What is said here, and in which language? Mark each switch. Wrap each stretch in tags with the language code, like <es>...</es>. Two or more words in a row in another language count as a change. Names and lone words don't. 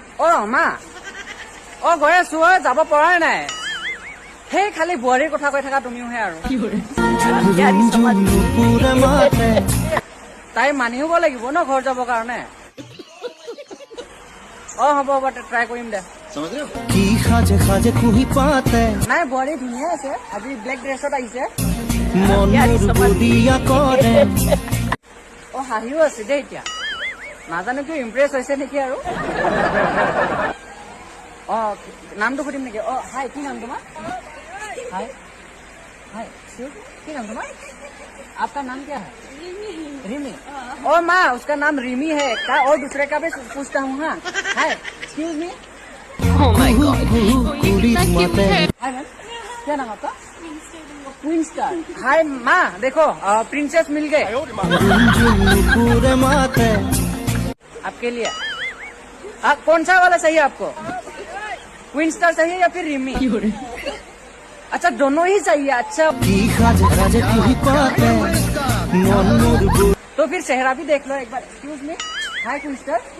<as>মা গৈ আছো যাব পৰাই নাই সেই খালি বোৱাৰীৰ কথা কৈ থাকা তুমিওহে আৰু তাই মানিব লাগিব ন ঘৰ যাবৰ কাৰণে হ'ব ট্ৰাই কৰিম দে নাই বোৱাৰী ধুনীয়া আছে আজি ব্লেক ড্ৰেছত আহিছে হাঁহিও আছে দেই এতিয়া নাজানো কিয় ইম্প্ৰেছ হৈছে নেকি আৰু নামটো সুধিম নেকি হাই কি নাম তোমাৰ</as> <hi>हाय हाय क्या नाम तुम्हारा आपका नाम क्या है रिमी माँ उसका नाम रिमी है क्या और दूसरे का भी पूछता हूँ हाँ हाय</hi> <en>excuse me Oh my God.</en> <hi>हाय मैम क्या नाम आपका क्वीन स्टार हाय माँ देखो प्रिंसेस मिल गए आपके लिए कौन सा वाला चाहिए आपको क्वीन स्टार चाहिए या फिर रिमी अच्छा दोनों ही चाहिए अच्छा तो फिर सेहरा भी देख लो एक बार</hi> <en>excuse me</en> <hi>हाय क्विस्टर</hi>